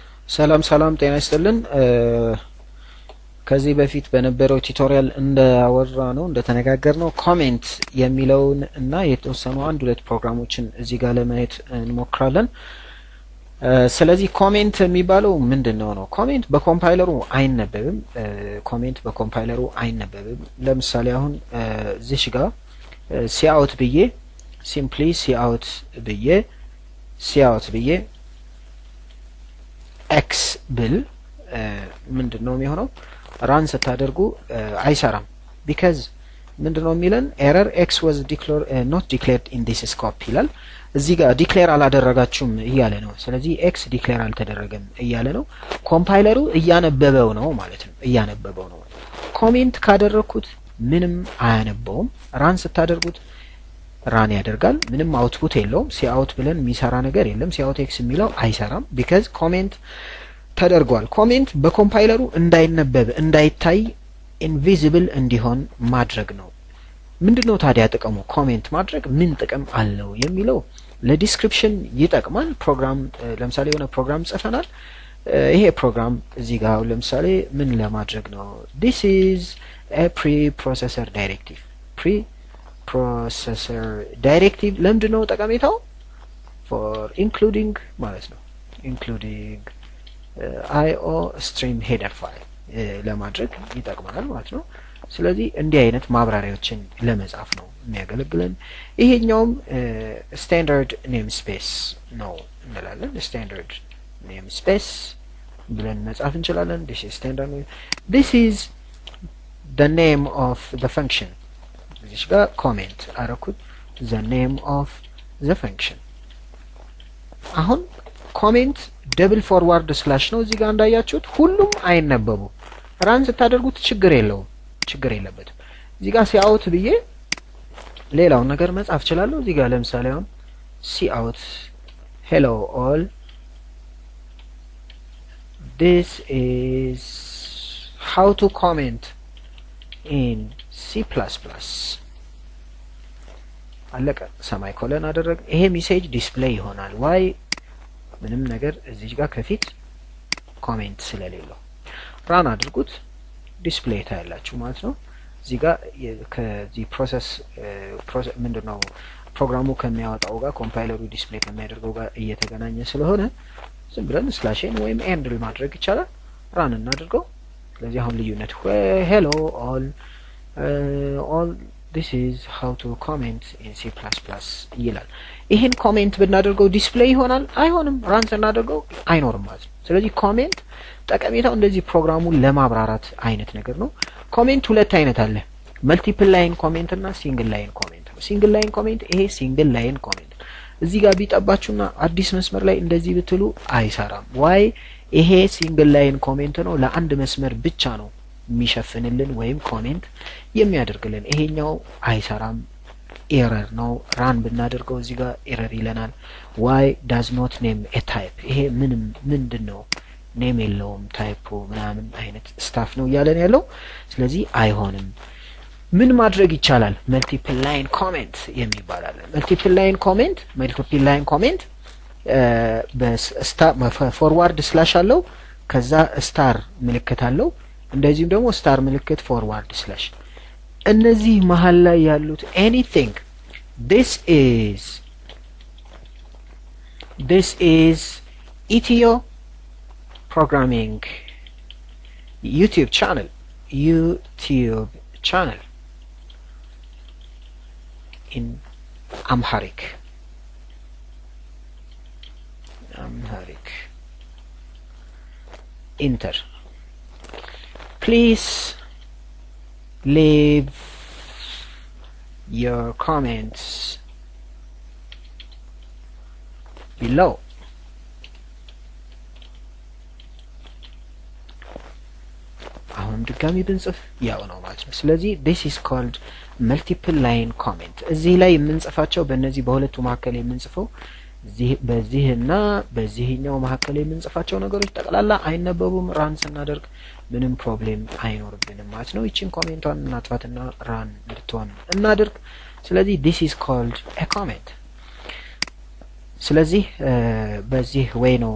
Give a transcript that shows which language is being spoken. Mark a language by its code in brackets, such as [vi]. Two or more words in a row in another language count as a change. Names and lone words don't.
[am] ሰላም ሰላም ጤና ይስጥልን ከዚህ በፊት በነበረው ቱቶሪያል እንዳወራነው እንደተነጋገርነው ኮሜንት የሚለውን እና የተወሰኑ አንድ ሁለት ፕሮግራሞችን እዚህ ጋር ለማየት እንሞክራለን ስለዚህ ኮሜንት የሚባለው ምንድነው ነው ኮሜንት በኮምፓይለሩ አይነበብም ለምሳሌ አሁን እዚህ ጋር cout ብዬ [en] simply cout [am] ብዬ x ብል ምንድነው የሚሆነው ራን ስታደርጉ አይሰራም because ምንድነው የሚለን [en] error x was not declared in this scope [am] ይላል እዚህ ጋር ዲክሌር አላደረጋችሁም እያለ ነው ስለዚህ x ዲክሌር አልተደረገም እያለ ነው ኮምፓይለሩ እያነበበው ነው ማለት ነው ኮሜንት ካደረኩት ምንም አያነበውም ራን ስታደርጉት ራን ያደርጋል ምንም አውትፑት የለውም cout ብለን የሚሰራ ነገር የለም cout x የሚለው አይሰራም because ኮሜንት ተደርጓል ኮሜንት በኮምፓይለሩ እንዳይነበብ እንዳይታይ ኢንቪዚብል እንዲሆን ማድረግ ነው ምንድነው ታዲያ ጥቅሙ ኮሜንት ማድረግ ምን ጥቅም አለው የሚለው ለዲስክሪፕሽን ይጠቅማል ፕሮግራም ለምሳሌ የሆነ ፕሮግራም ጽፈናል ይሄ ፕሮግራም እዚህ ጋር ለምሳሌ ምን ለማድረግ ነው [en] this is a preprocessor [am] directive ለምንድነው ጠቀሜታው [en] for including [am] ማለት ነው [en] including IO stream header file [am] ለማድረግ ይጠቅማል ማለት ነው ስለዚህ እንዲህ አይነት ማብራሪያዎችን ለመጻፍ ነው የሚያገለግለን ይሄኛውም [en] standard namespace [am] ነው እንላለን [en] standard namespace [am] ብለን መጻፍ እንችላለን this [en] is the name of the function [am] this ጋር ኮሜንት አረኩት [en] the name of the function [am] አሁን ኮሜንት [en] double forward slash [am] ነው እዚህ ጋር እንዳያችሁት ሁሉም አይነበቡ ራን ስታደርጉት ችግር የለበትም እዚህ ጋር cout ብዬ ሌላው ነገር መጻፍ ይችላል እዚህ ጋር ለምሳሌ አሁን [en] cout hello all this is how to comment in C++ [am] አለቀ ሰማይኮለን አደረግ ይሄ ሜሴጅ ዲስፕሌይ ይሆናል why ምንም ነገር እዚህ ጋር ከፊት ኮሜንት ስለሌለው ራን አድርጉት ዲስፕሌይ ታያላችሁ ማለት ነው እዚህ ጋር ከዚህ ፕሮሰስ ምንድነው ፕሮግራሙ ከሚያወጣው ጋር ኮምፓይለሩ ዲስፕሌይ ከሚያደርገው ጋር እየተገናኘ ስለሆነ ዝም ብለን ስላሽን ወይም ኤንድል ማድረግ ይቻላል ራን እናድርገው ስለዚህ አሁን ልዩነት [en] hello all this is how to comment in C++ [am] ይላል ይሄን ኮሜንት ብናደርገው ዲስፕሌይ ይሆናል አይሆንም ራን እናደርገው አይኖርም ማለት ነው ስለዚህ ኮሜንት ጠቀሜታው እንደዚህ ፕሮግራሙን ለማብራራት አይነት ነገር ነው ኮሜንት ሁለት አይነት አለ መልቲፕል [en] line comment [am] እና [en] single line comment [am] ነው [en] single line comment [am] ይሄ [en] single line comment [am] እዚህ ጋር ቢጠባችሁና አዲስ መስመር ላይ እንደዚህ ብትሉ አይሰራም ዋይ ይሄ [en] single line comment [am] ነው ለአንድ መስመር ብቻ ነው የሚሸፍንልን ወይም ኮሜንት የሚያደርግልን ይሄኛው አይሰራም ኤረር ነው ራን ብናደርገው እዚህ ጋር ኤረር ይለናል [en] why does not name a type [am] ይሄ ምንድነው ኔም የለውም ታይፑ ምናምን አይነት ስታፍ ነው ያለን ያለው ስለዚህ አይሆንም ምን ማድረግ ይቻላል [en] multiple line comment [am] የሚባል [en] multiple line comment star forward slash [am] አለው ከዛ ስታር ምልክት አለው እንደዚህም ደግሞ ስታር ምልክት [en] forward slash [am] እነዚህ መሃል ላይ ያሉት [en] anything this is Etio programming YouTube channel in Amharic enter please leave your comments [am] below አሁን ድጋሚ ብንጽፍ ያው ነው ማለት ነው ስለዚህ [en] this is called multiple line comment [am] እዚህ ላይ የምንጽፋቸው በእነዚህ በሁለቱ መካከል የምንጽፈው በዚህና በዚህኛው መካከል የምንጽፋቸው ነገሮች ጠቅላላ አይነበቡም ራን ስናደርግ ምንም ፕሮብሌም አይኖርብንም ማለት ነው እቺን ኮሜንቷን እናጥፋትና ራን እንድትሆን እናድርግ ስለዚህ [en] this is called a comment [am] ስለዚህ በዚህ ወይ ነው